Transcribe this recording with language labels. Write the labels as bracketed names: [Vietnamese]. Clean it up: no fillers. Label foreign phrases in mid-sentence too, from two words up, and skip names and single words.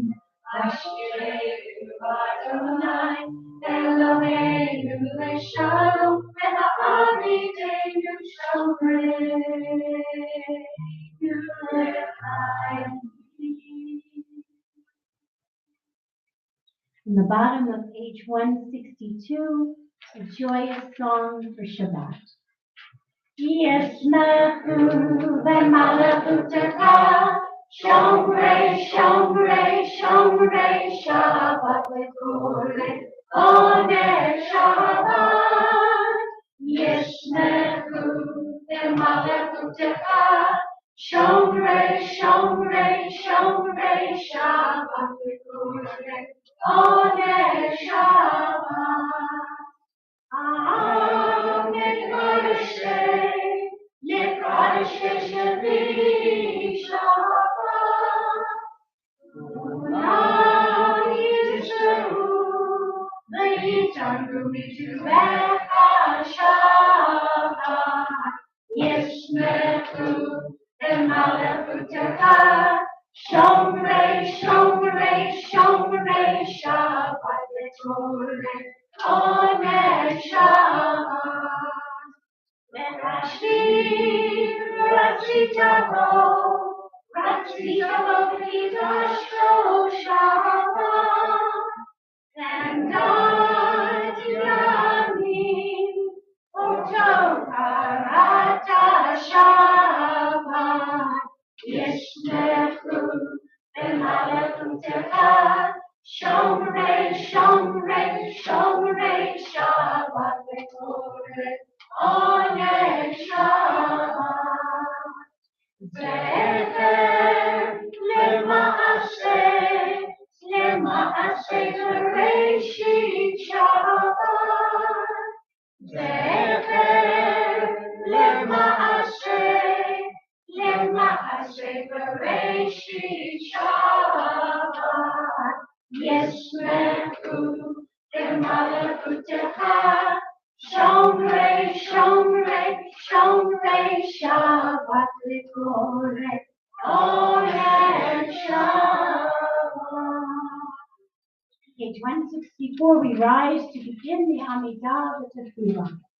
[Hebrew] השיבנו אדוני, אלוהינו ושלום והעמידנו שומרנו וחיים. [English] In the bottom of page 162, a joyous song for Shabbat. [Hebrew] ישמחו במלכותך, שומרי, שומרי, שומרי שבת וקוראי עונג שבת. ישמחו במלכותך, שומרי, שומרי, שומרי שבת וקוראי עונג שבת. Amen. לקדש שלי שבת. כולם ישבעו ויתענגו מטובך שבת. ישמחו במלכותך, שומרי, שומרי, שומרי שבת וקוראי עונג שבת. רצי, רצי תבוא, וקדשו שבת. [English] And God [Hebrew] ימין, אותו קראת שבת. ישמחו במלכותך, שומרי, שומרי, שומרי שבת וקוראי עונג שבת. זכר למעשה בראשית שבת. זכר למעשה בראשית שבת. ישמחו במלכותך, שומרי, שומרי, שומרי שבת וקוראי עונג שבת. [English] Page 164, we rise to begin the Amidah with the Tefillah.